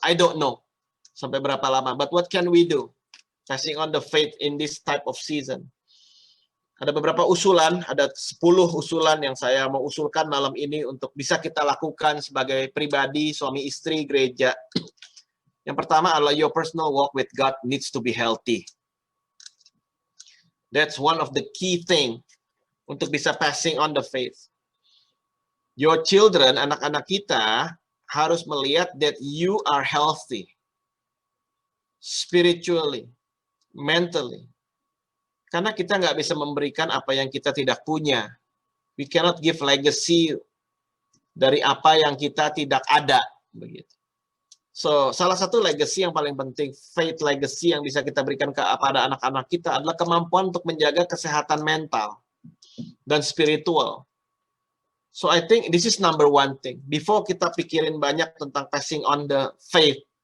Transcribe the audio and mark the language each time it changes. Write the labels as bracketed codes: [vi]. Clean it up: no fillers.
[en] I don't know sampai berapa lama. But what can we do? Passing on the faith in this type of season. [id] Ada beberapa usulan, ada 10 usulan yang saya mau usulkan malam ini untuk bisa kita lakukan sebagai pribadi, suami istri, gereja. [en] Yang pertama adalah your personal walk with God needs to be healthy. That's one of the key thing untuk bisa passing on the faith. Your children, anak-anak kita harus melihat that you are healthy. Spiritually, mentally. [id] Karena kita nggak bisa memberikan apa yang kita tidak punya. We cannot give legacy dari apa yang kita tidak ada. Begitu. So, salah satu legacy yang paling penting, faith legacy yang bisa kita berikan kepada anak-anak kita adalah kemampuan untuk menjaga kesehatan mental dan spiritual. [en] So, I think this is number one thing. Before kita pikirin banyak tentang passing on the faith,